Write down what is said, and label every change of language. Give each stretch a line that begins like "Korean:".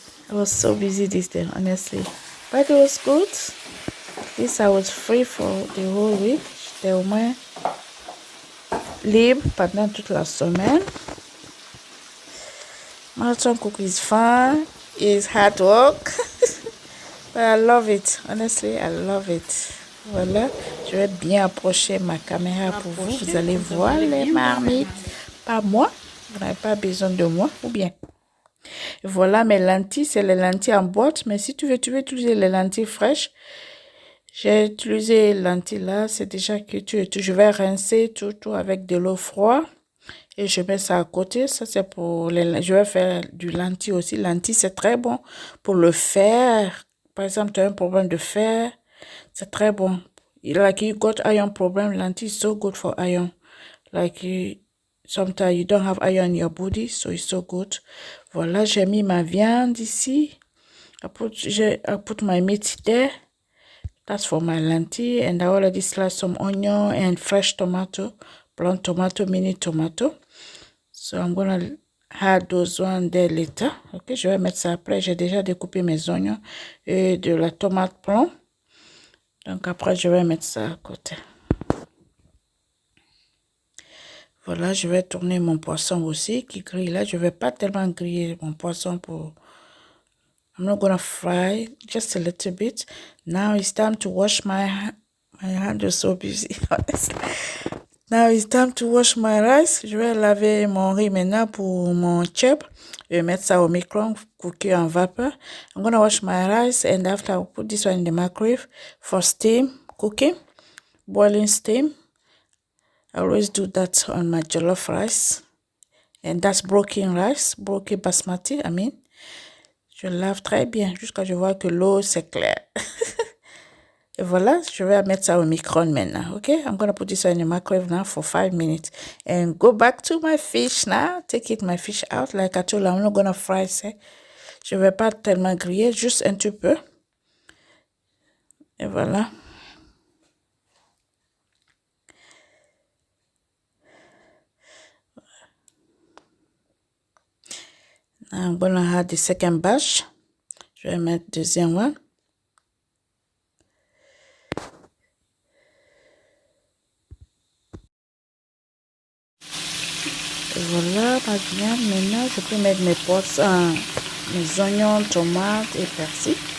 English: I was so busy this day, honestly. But it was good. This I was free for the whole week.
French: J'étais au moins libre pendant toute la semaine.
English: Marathon cook is fun. It's hard work. But I love it. Honestly, I love it. Voilà.
French: Je vais bien approcher ma caméra pour vous. Vous allez voir les marmites. Pas moi. Vous n'avez pas besoin de moi. Ou bien. Voilà mes lentilles. C'est les lentilles en boîte. Mais si tu veux utiliser les lentilles fraîches. J'ai utilisé les lentilles là, c'est déjà cuit. Je vais rincer tout avec de l'eau froide et je mets ça à côté. Ça c'est pour les. Je vais faire du lentilles aussi. Lentilles c'est très bon pour le fer. Par exemple, tu as un problème de fer, c'est très bon.
English: Like you got iron problem, lentilles is so good for iron. Like sometimes you don't have iron in your body, so it's so good.
French: Voilà, j'ai mis ma viande ici.
English: I put my meat there. That's for my lentil, and I already sliced some onion and fresh tomato, blonde tomato, mini tomato. So I'm gonna add those one there later.
French: Ok, je vais mettre ça après. J'ai déjà découpé mes oignons et de la tomate plomb. Donc après, je vais mettre ça à côté. Voilà, je vais tourner mon poisson aussi qui grille là. Je vais pas tellement griller mon poisson pour...
English: I'm not gonna fry, just a little bit. Now it's time to wash my hand is so busy, honestly. Now it's time to wash my rice.
French: Je vais laver mon riz maintenant pour mon chip. Je vais mettre ça au micro-ondes, cooker en vapeur.
English: I'm gonna wash my rice and after I'll put this one in the microwave for steam cooking, boiling steam. I always do that on my jollof rice. And that's broken rice, broken basmati, I mean.
French: Je lave très bien jusqu'à ce que je vois que l'eau c'est clair. Et voilà, je vais mettre ça au micro-ondes maintenant.
English: Okay, I'm going to put this in the microwave now for 5 minutes. And go back to my fish now. Take my fish out. Like I told you, I'm not going to fry it.
French: Je vais pas tellement griller, juste un petit peu. Et voilà.
English: Now I'm going to add the second batch.
French: Je vais mettre deuxième one. Et voilà, ma viande. Maintenant, je peux mettre mes poissons, mes oignons, tomates et persil.